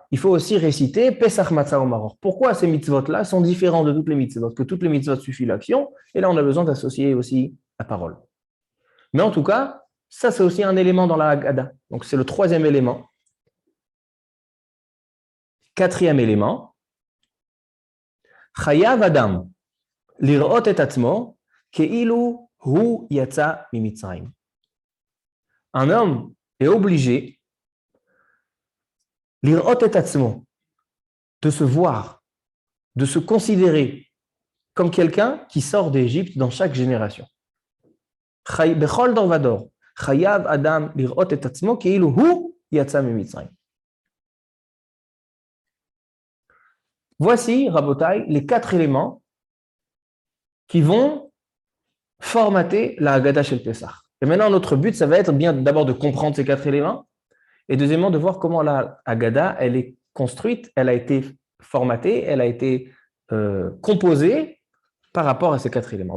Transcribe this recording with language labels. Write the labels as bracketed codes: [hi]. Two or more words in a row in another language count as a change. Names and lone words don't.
[fr] Il faut aussi réciter Pesach, matzah ou maror. Pourquoi ces mitzvot-là sont différents de toutes les mitzvot? Que toutes les mitzvot suffit l'action. Et là, on a besoin d'associer aussi la parole. Mais en tout cas, ça, c'est aussi un élément dans la Haggadah. Donc, c'est le troisième élément. Quatrième élément. [he] חייב אדם. לראות את עצמו כאילו הוא יצא ממצרים. [fr] Un homme est obligé, [he] לראות את עצמו, [fr] de se voir, de se considérer comme quelqu'un qui sort d'Égypte dans chaque génération. [he] בכל דור ודור חייב אדם לראות את עצמו כאילו הוא יצא ממצרים. [fr] Voici, Rabotai, les quatre éléments qui vont formater la [he] הגדה של פסח. [fr] Et maintenant, notre but, ça va être bien d'abord de comprendre ces quatre éléments, et deuxièmement, de voir comment la Haggadah, elle est construite, elle a été formatée, elle a été composée par rapport à ces quatre éléments.